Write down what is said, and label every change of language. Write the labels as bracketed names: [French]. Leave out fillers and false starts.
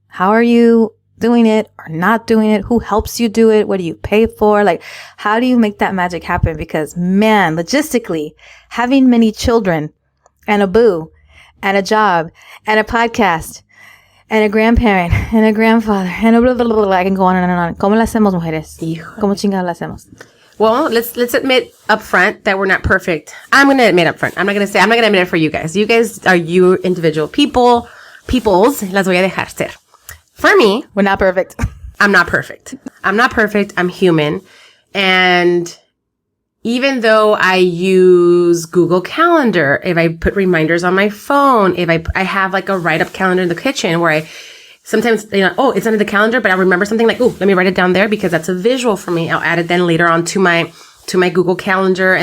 [English] How are you doing it or not doing it? Who helps you do it? What do you pay for? Like, how do you make that magic happen? Because man, logistically, having many children and a boo and a job and a podcast and a grandparent and a grandfather and a blah, blah, blah, blah, I can go on and on. [Spanish] ¿Cómo la hacemos, mujeres? ¿Cómo chingados la hacemos? [English] Well, let's admit up front that we're not perfect. I'm going to admit up front. I'm not going to admit it for you guys. You guys are you individual peoples. [Spanish] Las voy a dejar ser. For me, [English] We're not perfect. I'm not perfect. I'm human. And even though I use Google Calendar, if I put reminders on my phone, if I have like a write-up calendar in the kitchen where I sometimes, it's under the calendar, but I'll remember something like, let me write it down there because that's a visual for me. I'll add it then later on to my Google Calendar.